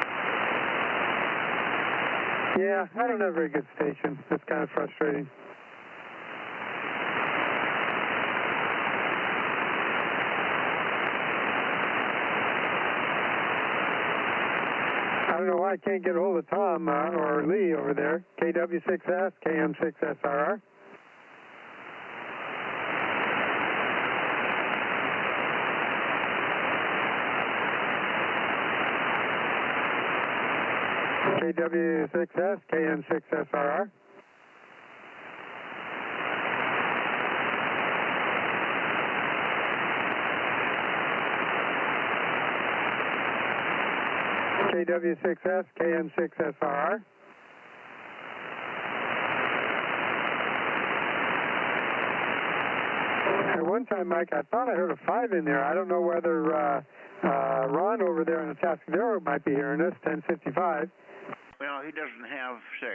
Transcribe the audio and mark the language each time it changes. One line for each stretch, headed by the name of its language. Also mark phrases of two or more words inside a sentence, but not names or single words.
English: Yeah, I don't have a very good station. It's kind of frustrating. I don't know why I can't get a hold of Tom or Lee over there. KW6S, KM6SRR. KW6S, KM6SRR. KW6S, KM6SRR. At one time, Mike, I thought I heard a 5 in there. I don't know whether Ron over there in the Tascadero might be hearing us, 1055. Well, he doesn't have 6.